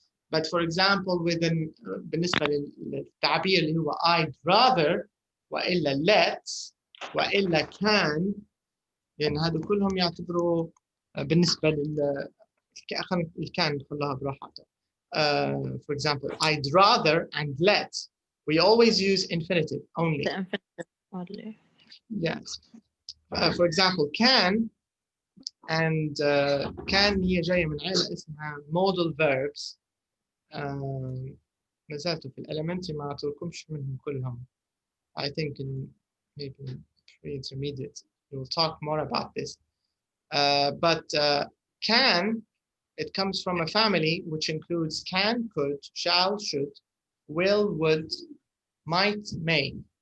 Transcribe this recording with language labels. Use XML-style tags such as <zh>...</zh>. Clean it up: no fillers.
<en>But for example,</en> <ar>بالنسبة للتعبير اللي هو I'd rather وإلا let's وإلا can، لأن هذول كلهم يعتبروا بالنسبة خلينا الكان ندخلها براحة.</ar> <en>For example, I'd rather and let's, we always use infinitive only. The infinitive only. Yes. For example, can and can</en> <ar>هي جاية من عيلة اسمها</ar> <en>Modal Verbs.</en> <ar>ما زالتوا في elementary ما أعطوكمش منهم كلهم.</ar> <en>I think in maybe pre-intermediate we'll talk more about this. But can, it comes from a family which includes can, could, shall, should, will, would, might, may.</en>